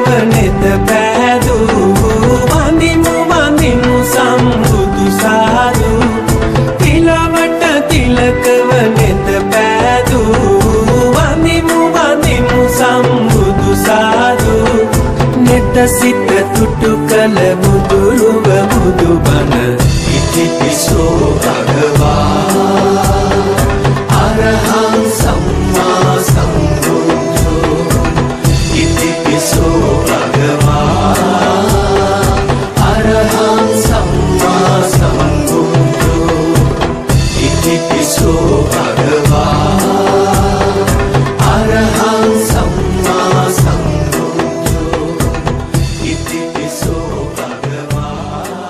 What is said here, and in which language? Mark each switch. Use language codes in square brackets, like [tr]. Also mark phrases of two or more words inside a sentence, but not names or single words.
[si] නෙත පෑදූ වඳිමු වඳිමු සම්බුදු සාදු තිලවට තිලකව නෙත පෑදූ වඳිමු වඳිමු සම්බුදු සාදු නෙත සිත තුටු කළ බුදුරුව බුදුබණ ඉතිපිසෝ [pi] භගවා අරහං සම්මා සම්බුද්ධෝ ඉතිපිසෝ භගවා අරහං සම්මා සම්බුද්ධෝ ඉතිපිසෝ භගවා අරහං සම්මා සම්බුද්ධෝ ඉතිපිසෝ භගවා